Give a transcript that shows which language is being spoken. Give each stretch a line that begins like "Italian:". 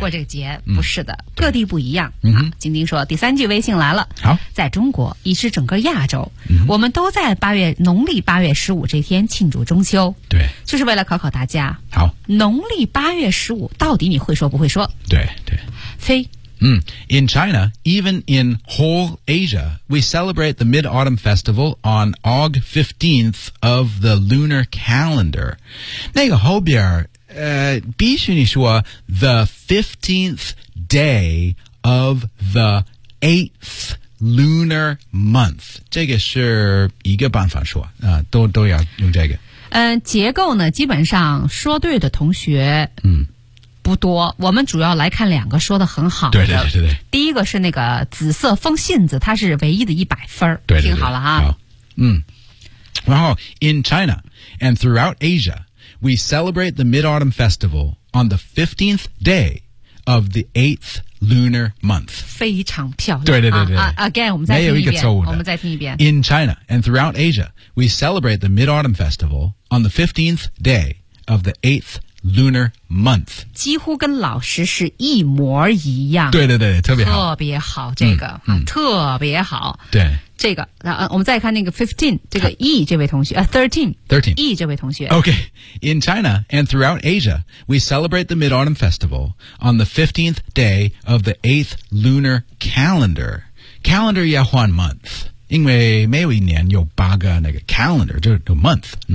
Chinese: 过这个节不是的各地不一样好晶晶说第三句微信来了好在中国以至整个亚洲我们都在农历8月15这天庆祝中秋对就是为了考考大家好农历8月15到底你会说不会说对对非
English: In China, even in whole Asia, we celebrate the Mid-Autumn Festival on Aug 15th of the lunar calendar.
Chinese: 那个后边必须你说
English: the 15th day of the 8th lunar month.
Chinese: 这个是一个办法说、都要用这个。结构呢基本上说对的同学不多我们主要来看两个说得很好的对对对对第一个是那个紫色风信子它是唯一的100分对对对听好了哈好然后
English: In China and throughout Asia We celebrate the Mid-Autumn Festival on the 15th day of the 8th lunar month
Chinese: 非常漂亮对对对对、
English: Again
Chinese: 我们再听一遍没有一个错误的我们再听一遍
English: In China and throughout Asia We celebrate the Mid-Autumn Festival on the 15th day of the 8thLunar month
Chinese: 几乎跟老师是一模一样对对对特别好特别好这个、特别好对这个我们再看那个 15 这个 E 这位同学 13 E 这位同学
English: OK In China and throughout Asia We celebrate the Mid-Autumn Festival On the 15th day of the 8th lunar calendar Calendar
Chinese: 要换
English: month
Chinese: 因为没有一年有八个那个
English: calendar 就是 month、